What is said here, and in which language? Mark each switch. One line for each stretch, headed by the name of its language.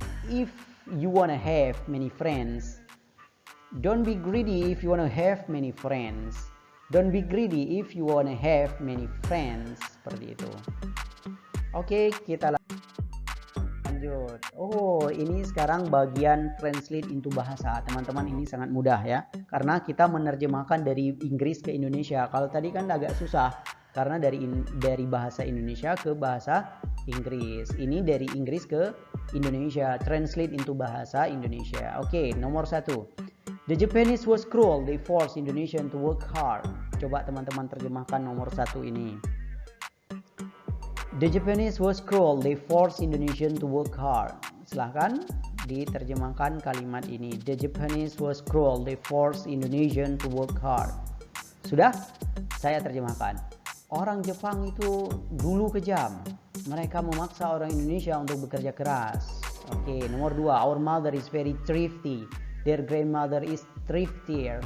English: If you wanna have many friends, don't be greedy if you wanna have many friends. Don't be greedy if you wanna have many friends.
Indonesian: Seperti itu. Oke, kita lanjut. Oh, ini sekarang bagian translate into bahasa. Teman-teman, ini sangat mudah ya. Karena kita menerjemahkan dari Inggris ke Indonesia. Kalau tadi kan agak susah. Karena dari bahasa Indonesia ke bahasa Inggris. Ini dari Inggris ke Indonesia.
English: Translate into
Indonesian: bahasa Indonesia. Oke, nomor 1.
English: The Japanese was cruel. They forced Indonesian to work hard.
Indonesian: Coba teman-teman terjemahkan nomor 1 ini.
English: The Japanese was cruel. They forced Indonesian to work hard.
Indonesian: Silahkan diterjemahkan kalimat ini.
English: The Japanese was cruel. They forced Indonesian to work hard.
Indonesian: Sudah? Saya terjemahkan. Orang Jepang itu dulu kejam. Mereka memaksa orang Indonesia untuk bekerja keras. Oke, nomor 2.
English: Our mother is very thrifty. Their grandmother is thriftier.